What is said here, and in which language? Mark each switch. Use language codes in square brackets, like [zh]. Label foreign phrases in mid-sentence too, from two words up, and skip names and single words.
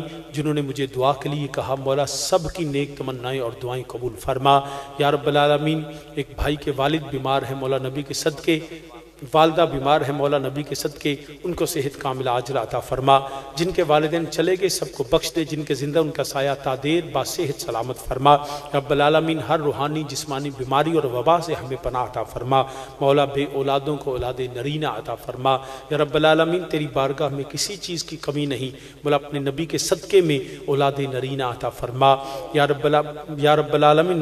[ur] جنہوں نے مجھے دعا کے لیے کہا مولا، سب کی نیک تمنائیں اور دعائیں قبول فرما [ar] یا رب العالمین۔ [ur] ایک بھائی کے والد بیمار ہیں مولا، نبی کے صدقے، والدہ بیمار ہے مولا، نبی کے صدقے ان کو صحت کاملہ عاجلہ عطا فرما، جن کے والدین چلے گئے سب کو بخش دے، جن کے زندہ ان کا سایہ تا دیر با صحت سلامت فرما [ar] رب العالمین۔ [ur] ہر روحانی جسمانی بیماری اور وبا سے ہمیں پناہ عطا فرما مولا، بے اولادوں کو اولاد نرینہ عطا فرما [ar] یا رب العالمین۔ [ur] تیری بارگاہ میں کسی چیز کی کمی نہیں مولا، اپنے نبی کے صدقے میں اولاد نرینہ عطا فرما [ar] یا رب العالمین۔